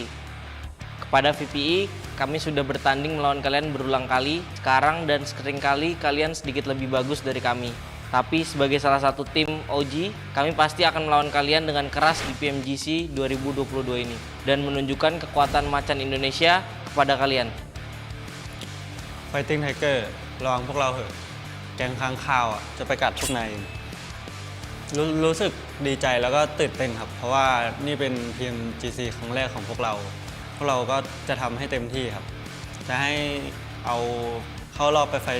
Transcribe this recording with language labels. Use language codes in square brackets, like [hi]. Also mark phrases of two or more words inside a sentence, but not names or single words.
[id] Kepada VPE, kami sudah bertanding melawan kalian berulang kali sekarang dan seringkali kalian sedikit lebih bagus dari kami. Tapi sebagai salah satu tim OG, kami pasti akan melawan kalian dengan keras di PMGC 2022 ini dan menunjukkan kekuatan macan Indonesia kepada kalian. [en] Fighting Tiger [th] ระวังพวกเราเหอะแก๊งค้างคาวจะไปกัดพวกนายรู้สึกดีใจแล้วก็ตื่นเต้นครับเพราะว่านี่เป็น PMGC ครั้งแรกของพวกเราก็จะทำให้เต็มที่ครับจะให้เอาเข้ารอบไปไฟ